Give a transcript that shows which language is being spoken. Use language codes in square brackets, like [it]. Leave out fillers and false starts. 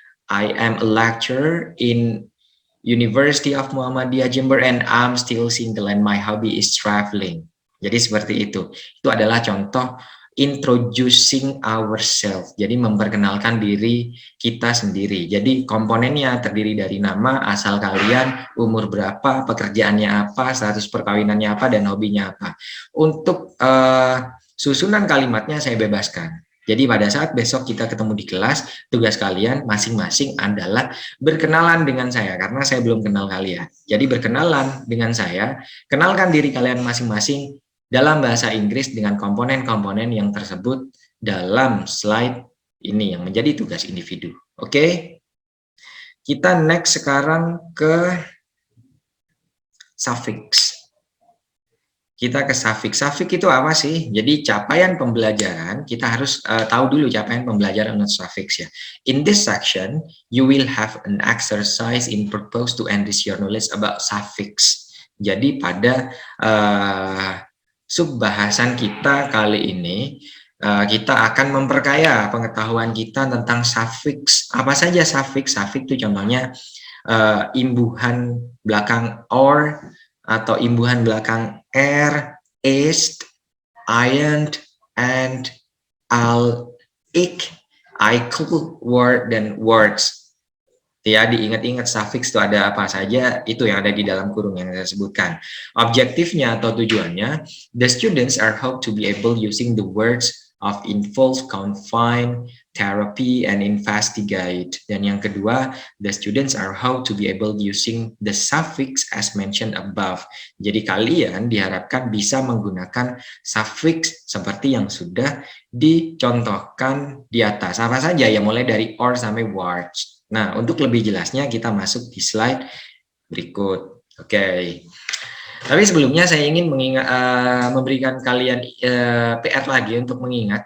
[en] I am a lecturer in University of Muhammadiyah Jember and I'm still single and my hobby is traveling. [id] Jadi seperti itu. Itu adalah contoh introducing ourselves. Jadi memperkenalkan diri kita sendiri. Jadi komponennya terdiri dari nama, asal kalian, umur berapa, pekerjaannya apa, status perkawinannya apa, dan hobinya apa. Untuk susunan kalimatnya saya bebaskan. Jadi pada saat besok kita ketemu di kelas, tugas kalian masing-masing adalah berkenalan dengan saya, karena saya belum kenal kalian. Jadi berkenalan dengan saya, kenalkan diri kalian masing-masing dalam bahasa Inggris dengan komponen-komponen yang tersebut dalam slide ini yang menjadi tugas individu. Oke? Kita next sekarang ke suffix. Kita ke suffix. Suffix itu apa sih? Jadi capaian pembelajaran, kita harus tahu dulu capaian pembelajaran untuk suffix ya. [en] In this section, you will have an exercise in purpose to enrich your knowledge about suffix. [id] Jadi pada subbahasan kita kali ini, kita akan memperkaya pengetahuan kita tentang suffix. Apa saja suffix? Suffix itu contohnya imbuhan belakang or atau imbuhan belakang er, ist, ironed, and al, ik, ikel, word, dan words. Ya, diingat-ingat suffix itu ada apa saja, itu yang ada di dalam kurung yang saya sebutkan. Objektifnya atau tujuannya, [en] the students are hoped to be able using the words of involve, confine, therapy, and investigate. [id] Dan yang kedua, [en] the students are hoped to be able using the suffix as mentioned above. [id] Jadi kalian diharapkan bisa menggunakan suffix seperti yang sudah dicontohkan di atas. Apa saja ya, mulai dari or sampai words. Nah, untuk lebih jelasnya kita masuk di slide berikut. Oke. Tapi sebelumnya saya ingin memberikan kalian PR lagi untuk mengingat.